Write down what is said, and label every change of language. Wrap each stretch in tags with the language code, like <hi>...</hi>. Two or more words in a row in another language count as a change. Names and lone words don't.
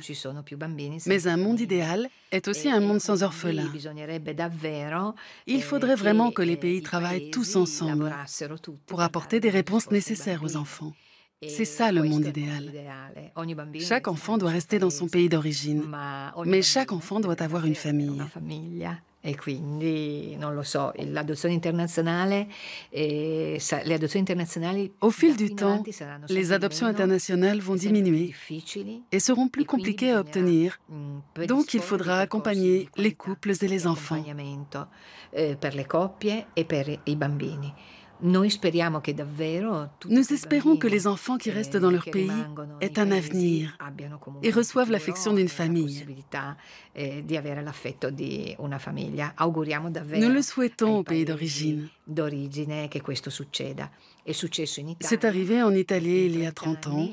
<fr>Mais un monde idéal est aussi un monde sans orphelins. Il faudrait vraiment que les pays travaillent tous ensemble pour apporter des réponses nécessaires aux enfants. C'est ça le monde idéal. Chaque enfant doit rester dans son pays d'origine, mais chaque enfant doit avoir une famille.</fr> <it>E quindi, non lo so, l'adozione internazionale, le adozioni internazionali...</it> <fr>Au fil du temps, les adoptions internationales vont diminuer et seront plus compliquées à obtenir. Donc, il faudra accompagner les couples et les enfants.</fr> <it>Per le coppie e per i bambini.</it> <fr>Nous espérons que les enfants qui restent dans leur pays aient un avenir et reçoivent l'affection d'une famille. Nous le souhaitons au pays d'origine. C'est arrivé en Italie il y a 30 ans.</fr>